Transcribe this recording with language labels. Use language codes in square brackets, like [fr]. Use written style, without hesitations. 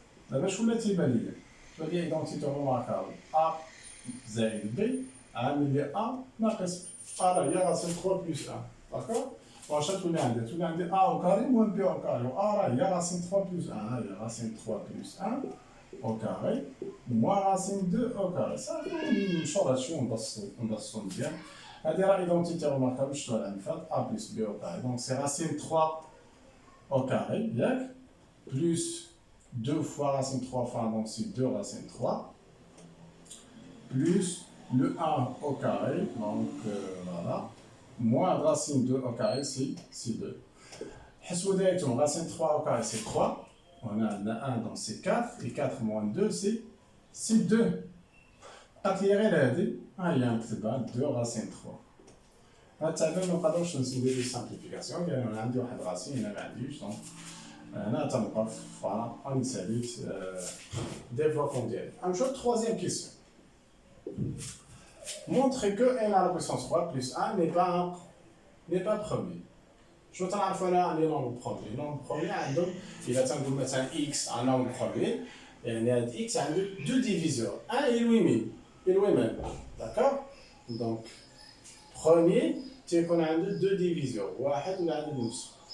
[ar] دابا شكون تيبان ليا؟ تبان لي ايدونتيتي روماركابل ا زائد بي عامل لي ا ناقص ا راه هي راسين 3 بلس 1 داكوغ. واش تولي عندي ا [fr] au carré moins b au carré [ar] و ا راه هي راسين 3 بلس 1 ها هي راسين 3 بلس 1 au carré moins راسين 2 au carré. صافي نشوف هادشي ونبسطو مزيان. هادي راه [fr] ايدونتيتي روماركابل [ar] شنو راه نفات [fr] ا بلس b au carré دونك سي راسين 3 au carré [ar] ياك [fr] بلس 2 fois racine 3 fois donc c'est 2 racine 3 plus le 1 au carré donc voilà moins racine 2 au carré c'est 2. [ar] حسبوا دايرتهم [fr] racine 3 au carré c'est 3 on a 1 donc c'est 4 et 4 moins 2 c'est 2. [ar] بقات لي غير هادي ها هي نكتبها 2 racine 3. هاد التعبير منقدروش نديرو سامبليفيكاسيون لأن أنا عندي واحد راسين هنا معنديش دونك هنا تنوقف فوالا غنساليت développement ديالي. غنمشيو للتخوازيام كيسيون. [fr] Montrer que n à la puissance 3 plus 1 n'est pas premier. [ar] شنو تنعرفو هنا لي نومبر بروميي؟ لي نومبر بروميي عندهم إلا تنقول مثلا x ان نومبر بروميي يعني هاد x عنده دو ديفيزور ان يلوي داكوغ. دونك بروميي تيكون عنده دو ديفيزور واحد ولا عنده نفسه.